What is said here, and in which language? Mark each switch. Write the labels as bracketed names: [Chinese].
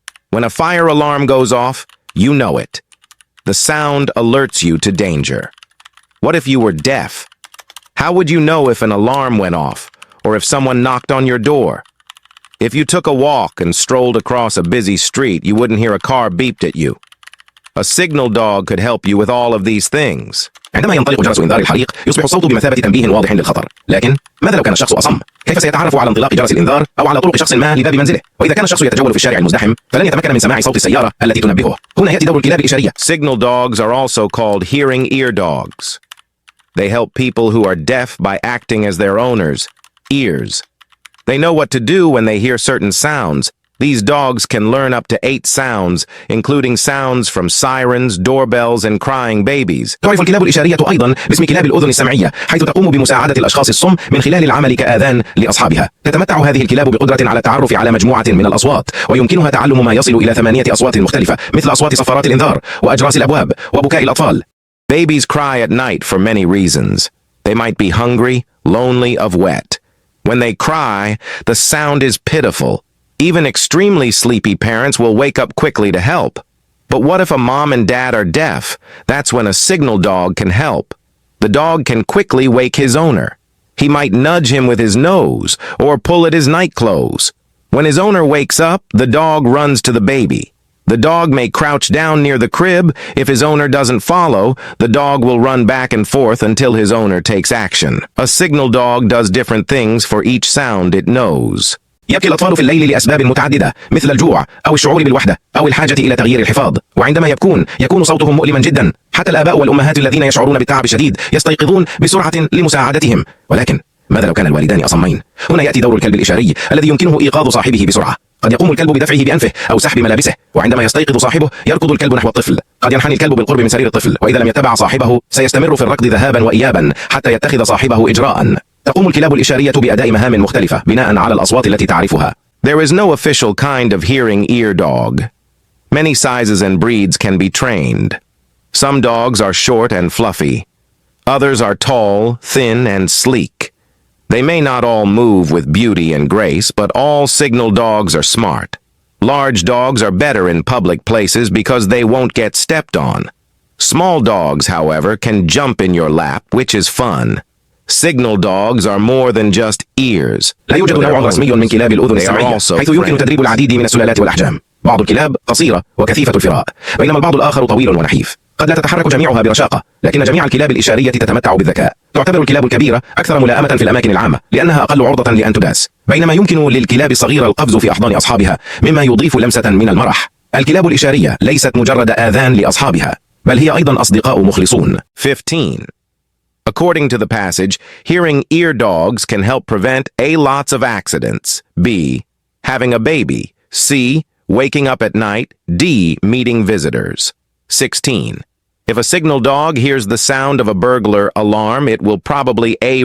[English] When a fire alarm goes off, you know it. The sound alerts you to danger. What if you were deaf? How would you know if an alarm went off, or if someone knocked on your door? If you took a walk and strolled across a busy street, you wouldn't hear a car beeped at you. A signal dog could help you with all of these things. [Arabic] عندما ينطلق جرس إنذار الحريق يصبح الصوت بمثابة تنبيه واضح للخطر. لكن ماذا لو كان الشخص أصم؟ كيف سيتعرف على انطلاق جرس الإنذار أو على طرق شخص ما لباب منزله؟ وإذا كان الشخص يتجول في الشارع المزدحم فلن يتمكن من سماع صوت السيارة التي تنبهه. هنا يأتي دور الكلاب الإشارية. [English] Signal dogs are also called hearing ear dogs. They help people who are deaf by acting as their owners' ears. They know what to do when they hear certain sounds. These dogs can learn up to 8 sounds, including sounds from sirens, doorbells, and crying babies. [Arabic] تعرف الكلاب الإشارية أيضا باسم كلاب الأذن السمعية، حيث تقوم بمساعدة الأشخاص الصم من خلال العمل كآذان لأصحابها. تتمتع هذه الكلاب بقدرة على التعرف على مجموعة من الأصوات، ويمكنها تعلم ما يصل إلى 8 أصوات مختلفة، مثل أصوات صفارات الإنذار، وأجراس الأبواب، وبكاء الأطفال. [English] Babies cry at night for many reasons. They might be hungry, lonely, of wet. When they cry, the sound is pitiful. Even extremely sleepy parents will wake up quickly to help. But what if a mom and dad are deaf? That's when a signal dog can help. The dog can quickly wake his owner. He might nudge him with his nose or pull at his night clothes. When his owner wakes up, the dog runs to the baby. The dog may crouch down near the crib. If his owner doesn't follow, the dog will run back and forth until his owner takes action. A signal dog does different things for each sound it knows. [Arabic] يبكي الأطفال في الليل لأسباب متعددة مثل الجوع أو الشعور بالوحدة أو الحاجة إلى تغيير الحفاظ، وعندما يكون صوتهم مؤلما جدا. حتى الآباء والأمهات الذين يشعرون بالتعب الشديد يستيقظون بسرعة لمساعدتهم. ولكن ماذا لو كان الوالدان أصمين؟ هنا يأتي دور الكلب الإشاري الذي يمكنه إيقاظ صاحبه بسرعة. قد يقوم الكلب بدفعه بأنفه أو سحب ملابسه، وعندما يستيقظ صاحبه يركض الكلب نحو الطفل. قد ينحني الكلب بالقرب من سرير الطفل، وإذا لم يتبع صاحبه سيستمر في الركض ذهابا وإيابا حتى يتخذ صاحبه إجراء. تقوم الكلاب الإشارية بأداء مهام مختلفة بناء على الأصوات التي تعرفها. [English] There is no official kind of hearing ear dog. Many sizes and breeds can be trained. Some dogs are short and fluffy. Others are tall, thin, and sleek. They may not all move with beauty and grace, but all signal dogs are smart. Large dogs are better in public places because they won't get stepped on. Small dogs, however, can jump in your lap, which is fun. Signal dogs are more than just ears. [Arabic] لا يوجد نوع رسمي من كلاب الأذن السمعية، حيث يمكن تدريب العديد من السلالات والأحجام. بعض الكلاب قصيرة وكثيفة الفراء، بينما البعض الآخر طويل ونحيف. قد لا تتحرك جميعها برشاقة، لكن جميع الكلاب الإشارية تتمتع بالذكاء. تعتبر الكلاب الكبيرة أكثر ملائمة في الأماكن العامة، لأنها أقل عرضة لأن تداس، بينما يمكن للكلاب الصغيرة القفز في أحضان أصحابها، مما يضيف لمسة من المرح. الكلاب الإشارية ليست مجرد آذان لأصحابها، بل هي أيضا أصدقاء مخلصون. [English] 15. According to the passage, hearing ear dogs can help prevent A. Lots of accidents, B. Having a baby, C. Waking up at night, D. Meeting visitors. 16. If a signal dog hears the sound of a burglar alarm, it will probably A.